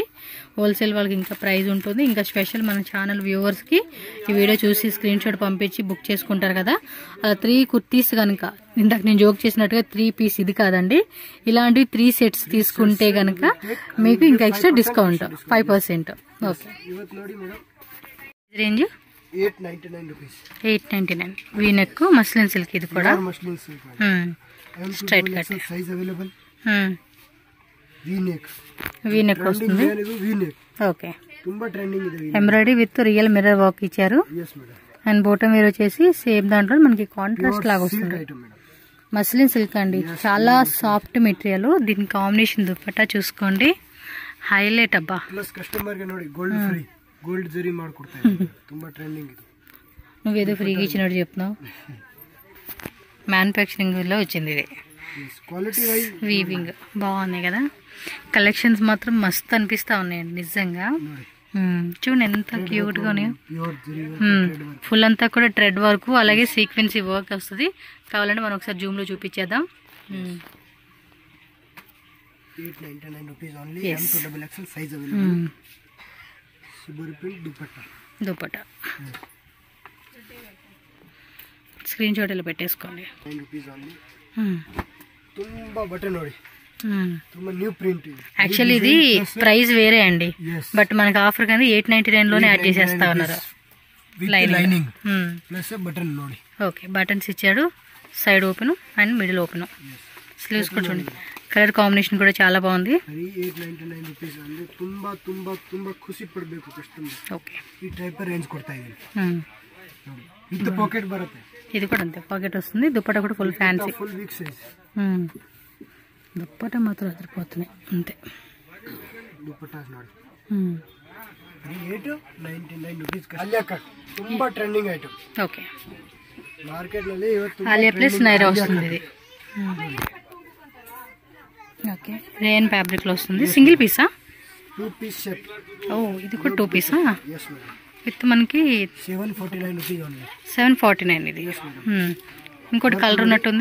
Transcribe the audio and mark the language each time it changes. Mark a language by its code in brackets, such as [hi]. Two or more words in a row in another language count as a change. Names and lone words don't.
[te] హోల్సేల్ వాళ్ళకి ఇంకా ప్రైస్ ఉంటుంది. ఇంకా స్పెషల్ మన [en] channel viewers [te] కి ఈ వీడియో చూసి [en] screen shot [te] పంపించి బుక్ చేసుకుంటారు కదా, 3 కుర్తీస్ కనుక ఇందాక నేను జోక్ చేసినట్టుగా 3 పీస్ ఇది కాదండి, ఇలాంటివి 3 సెట్స్ తీసుకుంటే కనుక మీకు ఇంకా [en] extra discount [te] 5%. ఓకే, [kn] ಇವತ್ತು ನೋಡಿ ಮೇಡಂ [te] రేంజ్ 899 రూపీస్. 899 [en] V-neck muslin silk. [te] ఇది కూడా [en] muslin silk straight cut size available. V-neck [te] వస్తుంది. ఓకే, [kn] ತುಂಬಾ ಟ್ರೆಂಡಿಂಗ್ ಇದೆ. [en] embroidery with real mirror work ఇచ్చారు. yes మేడం, and bottom wear [te] వచ్చేసి సేమ్ దాంట్లో మనకి కాంట్రాస్ట్ లాగా వస్తుంది. [en] muslin silk అండి, చాలా soft material. [te] దీని కాంబినేషన్ దుప్పట్టా చూసుకోండి, హైలైట్ అబ్బా. [en] plus customer [kn] ಗೆ ನೋಡಿ [en] gold free, [kn] ಗೋಲ್ಡ್ ಜರಿ ಮಾಡ್ಕೊಡ್ತಾರೆ. ತುಂಬಾ ಟ್ರೆಂಡಿಂಗ್ ಇದು. [te] నువ్వేదో ఫ్రీగా ఇచ్చినట్టు చెప్తున్నావు. మ్యానుఫ్యాక్చరింగ్ లో వచ్చింది ఇది. [en] quality wise [te] వీవింగ్ బాగున్నాయి కదా. కలెక్షన్స్ మాత్రం మస్తు అనిపిస్తా ఉన్నాయండి నిజంగా. చూడండి ఎంత క్యూట్ గా ఉన్నాయో. ఫుల్ అంతా కూడా [en] thread work [te] అలాగే [en] sequence work [te] వస్తుంది. కావాలంటే మనం ఒకసారి జూమ్ లో చూపించేద్దాం. [en] 899 rupees only. M2 XXL size available. Shibori print dupatta screen shot [te] ఇలా పెట్టేసుకోండి. [en] 9 rupees only. [kn] ತುಂಬಾ ಬಟ್ಟೆ ನೋಡಿ, ತುಂಬಾ [en] new print. [te] యాక్చువల్లీ ఇది ప్రైస్ వేరే అండి, బట్ మనకి ఆఫర్ కానీ 899 లోనే యాడ్ చేసేస్తా ఉన్నారు. [en] with lining plus button ನೋಡಿ. ఓకే, బటన్స్ ఇచ్చాడు, side open and middle open. [te] స్లీవ్స్ కూడా చూడండి, [en] colour combination [te] కూడా చాలా బాగుంది. [kn] 899 ರೂಪೀಸ್ ಅಂದ್ರೆ ತುಂಬಾ ತುಂಬಾ ತುಂಬಾ ಖುಷಿ ಪಡಬೇಕು ಕಸ್ಟಮರ್. [te] ఓకే, [kn] ಈ [en] type range [kn] ಕೊಡ್ತಾ ಇದೀನಿ ನೋಡಿ. [en] with pocket [kn] ಬರುತ್ತೆ. [te] ఇది కూడా అంతే, పాకెట్ వస్తుంది. దుప్పట్టా కూడా [en] full fancy, full big size. [te] దుప్పట్టా మాత్రం అదిరిపోతున్నాయి అంతే. [kn] దుప్పట్టా ನೋಡಿ 899 ರೂಪೀಸ್. ಆಲಿಯಾ ಕಟ್ ತುಂಬಾ [en] trending item. [te] ఓకే, [kn] మార్కెట్ ನಲ್ಲಿ ಇವತ್ತು [te] ఆలియా ప్లస్ నైరా వస్తుంది ఇది. ఓకే, [en] rayon fabric [te] లో వస్తుంది. సింగిల్ పీసా? [en] 2 piece set. [te] ఓ, ఇది కూడా 2 పీసా? [en] yes madam. [te] విత్ మనకి [en] 749 rupees only. [te] 749 ఇది. ఇంకోటి కలర్ ఉన్నట్టుంది.